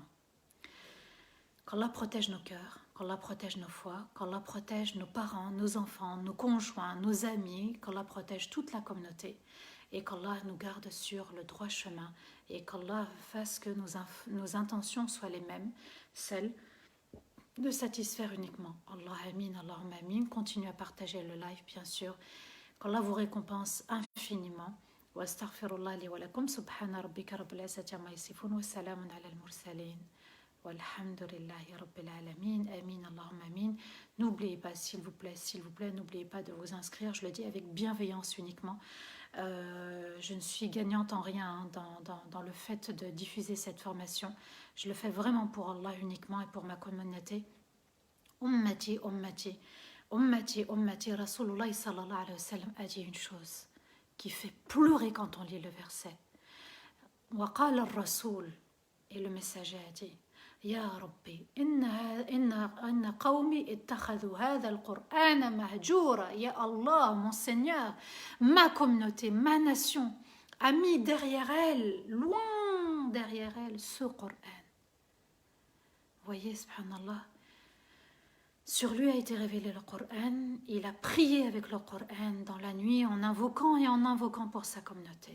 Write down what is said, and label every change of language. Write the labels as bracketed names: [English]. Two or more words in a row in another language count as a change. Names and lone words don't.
[French] Qu'Allah protège nos cœurs, qu'Allah protège nos foi, qu'Allah protège nos parents, nos enfants, nos conjoints, nos amis, qu'Allah protège toute la communauté et qu'Allah nous garde sur le droit chemin et qu'Allah fasse que nos intentions soient les mêmes, celles de satisfaire uniquement. [Arabic] الله آمين، اللهم آمين. [French] Continuez à partager le live, bien sûr. Qu'Allah vous récompense infiniment. [Arabic] وأستغفر الله لي ولكم. سبحان ربك رب العزة عما يصفون. وسلام على المرسلين. والحمد لله رب العالمين. آمين، اللهم آمين. [French] N'oubliez pas, s'il vous plaît, n'oubliez pas de vous inscrire. Je le dis avec bienveillance uniquement. Je ne suis gagnante en rien dans le fait de diffuser cette formation. Je le fais vraiment pour Allah uniquement et pour ma communauté. [Arabic] أمتي، أمتي، أمتي، أمتي. رسول الله صلى الله عليه وسلم [French] a dit une chose qui fait pleurer quand on lit le verset. [Arabic] وقال الرسول, [French] et le messager a dit: [Arabic] يا رب إن قومي اتخذوا هذا القرآن مهجورا. يا الله, [French] mon Seigneur, ma communauté, ma nation a mis derrière elle, loin derrière elle, ce Qur'an. Voyez, subhanallah, sur lui a été révélé le Qur'an. Il a prié avec le Qur'an dans la nuit en invoquant pour sa communauté.